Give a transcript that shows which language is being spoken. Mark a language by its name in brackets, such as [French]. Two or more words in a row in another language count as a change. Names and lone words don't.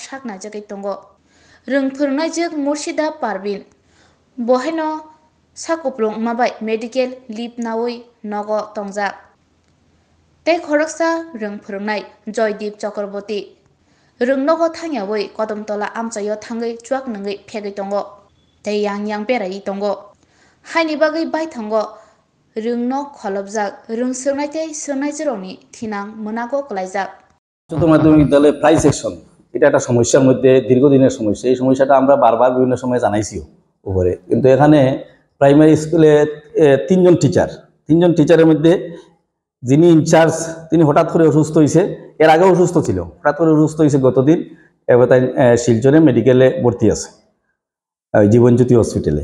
[Kok Borok] sakna jagai tongo rungphurnaijak Murshida Parvin bohaino sakuplung mabai [English] medical leave [Kok Borok] nawi nogo tongjak tei khoroksa rungphurngnai Joydeep Chakraborty rungnogo thangyawi Kodamtola amchaio thangwi chuak nangwi phegwi tongo tei yang berai tongo haini bagwi baithango rungno kholobjak rungsirnai tei sirnaijrokni thinang munago klaijak [Bangla] উচ্চতর মাধ্যমিক বিদ্যালয়ে প্রাই সেকশন এটা একটা সমস্যার মধ্যে দীর্ঘদিনের সমস্যা। এই সমস্যাটা আমরা বারবার বিভিন্ন সময় জানাইছিও উপরে, কিন্তু এখানে প্রাইমারি স্কুলে তিনজন টিচারের মধ্যে যিনি ইনচার্জ তিনি হঠাৎ করে অসুস্থ হয়েছে। এর আগেও অসুস্থ ছিল, হঠাৎ করে অসুস্থ হয়েছে গতদিন। এবার তাই শিলচরে মেডিকেলে ভর্তি আছে, জীবনজ্যোতি হসপিটালে।